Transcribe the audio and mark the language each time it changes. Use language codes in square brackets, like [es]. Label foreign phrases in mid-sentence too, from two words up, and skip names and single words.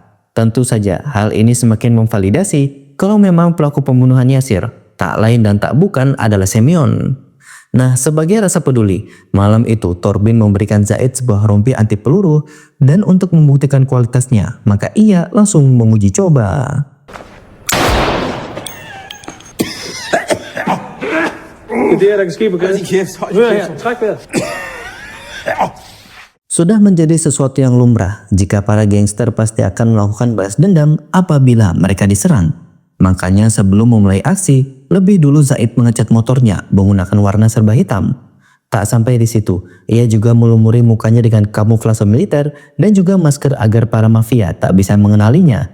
[id] Tentu saja hal ini semakin memvalidasi kalau memang pelaku pembunuhan Yasir tak lain dan tak bukan adalah Semyon. Nah, sebagai rasa peduli, malam itu Torbin memberikan Zaid sebuah rompi anti peluru dan untuk membuktikan kualitasnya, maka ia langsung menguji coba. [da] Det er, der kan ske på gaden. Hør her, træk vejret. [id] Sudah menjadi sesuatu yang lumrah jika para gangster pasti akan melakukan balas dendam apabila mereka diserang. Makanya sebelum memulai aksi, lebih dulu Zaid mengecat motornya menggunakan warna serba hitam. Tak sampai di situ, ia juga melumuri mukanya dengan kamuflase militer dan juga masker agar para mafia tak bisa mengenalinya.